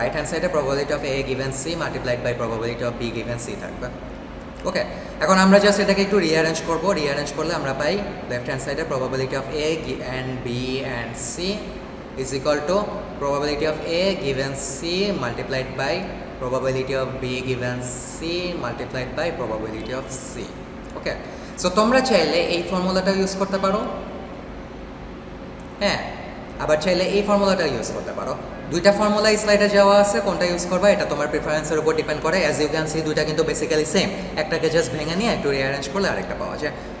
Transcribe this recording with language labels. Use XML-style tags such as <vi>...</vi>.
<en>Right hand সাইডে probability of A given C multiplied by probability of B given C থাকবে।</en> <bn>ওকে, এখন আমরা just এটাকে একটু রিঅ্যারেঞ্জ করবো।</bn> <en>rearrange</en> <bn>করলে আমরা পাই</bn> <en>Left hand সাইডে probability of A and B and C is equal to probability of A given C multiplied by probability of B given C multiplied by probability of C.</en> <bn>Okay, so তোমরা চাইলে এই ফর্মুলাটা use করতে পারো, হ্যাঁ, আবার চাইলে এই ফর্মুলাটা ইউজ করতে পারো। দুইটা ফর্মুলা স্লাইডে যাওয়া আছে, কোনটা ইউজ করবা এটা তোমার প্রিফারেন্সের উপর ডিপেন্ড করে।</bn> <en>as you can see</en> <bn>দুইটা কিন্তু বেসিক্যালি সেম, একটাকে জাস্ট ভেঙে নিয়ে একটু রিঅ্যারেঞ্জ করলে আরেকটা পাওয়া যায়।</bn>